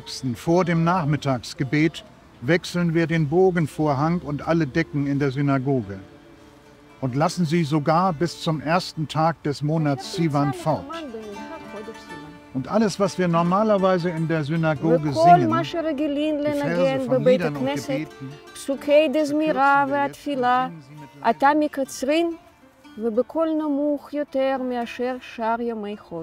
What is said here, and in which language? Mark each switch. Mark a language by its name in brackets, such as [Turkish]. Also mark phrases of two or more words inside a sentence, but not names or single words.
[German] vor dem Nachmittagsgebet wechseln wir den Bogenvorhang und alle Decken in der Synagoge und lassen sie sogar bis zum ersten Tag des Monats Sivan fort. Und alles, was wir normalerweise in der Synagoge singen, die Verse von Liedern und Gebeten, [Hebrew] פסוקי דזמירה והתפילה, עתה מקצרין ובקול נמוך יותר מאשר שאר ימי חול.